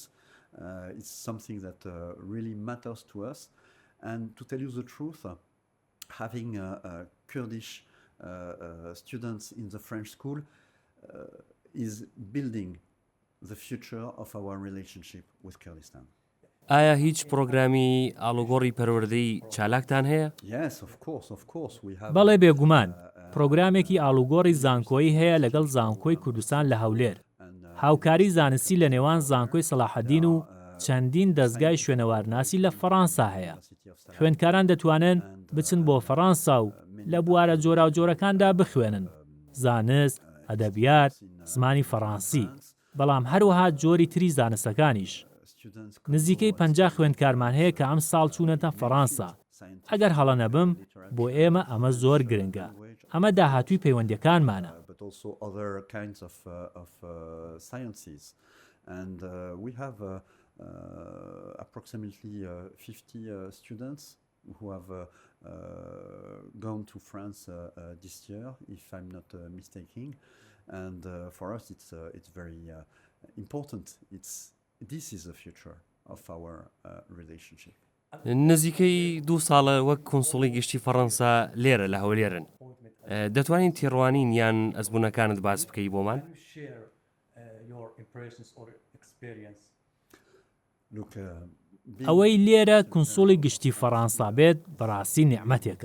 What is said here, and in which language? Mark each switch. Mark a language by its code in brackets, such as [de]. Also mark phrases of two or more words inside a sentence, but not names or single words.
[en] It's something that really matters to us. And to tell you the truth, having Kurdish students in the French school is building the future of our relationship with Kurdistan. [ckb] ئایا هیچ پرۆگرامی ئاڵوگۆڕی پەروەردەی چالاکتان هەیە؟ [en] Yes, of course we have. [ckb] بەڵێ بێگومان، پرۆگرامێکی ئاڵوگۆڕی زانکۆیی هەیە لەگەڵ زانکۆی کوردستان لە هەولێر. هاوکاری زانستی لە نێوان زانکۆی سەلاحەدین و چەندین دەستگای شوێنەوارناسی لە فەڕەنسا هەیە. خوێندکاران دەتوانن بچن بۆ فەڕەنسا و لە بوارە جۆراوجۆرەکاندا بخوێنن، زانست، ئەدەبیات، زمانی فەڕەنسی، بەڵام هەروەها جۆری تری زانستەکانیش. نزیکەی 50 خوێندکارمان هەیە کە ئەم ساڵ چوونەتە فەڕەنسا. ئەگەر هەڵە نەبم، بۆ ئێمە ئەمە زۆر گرنگە. ئەمە داهاتووی پەیوەندیەکانمانە. [en] And we have approximately 50 students who have gone to France this year, if I'm not mistaken. And for us, it's very important. This is the future of our relationship. [ckb] نزیکەی 2 ساڵە وەک کونسوڵی گشتی فەڕەنسا لێرە لە هەولێرن. دەتوانین تێڕوانین یان ئەزموونەکانت باس بکەی بۆمان؟ ئەوەی لێرە کونسوڵی گشتی فەرەنسا بێت بەڕاستی نیعمەتێکە.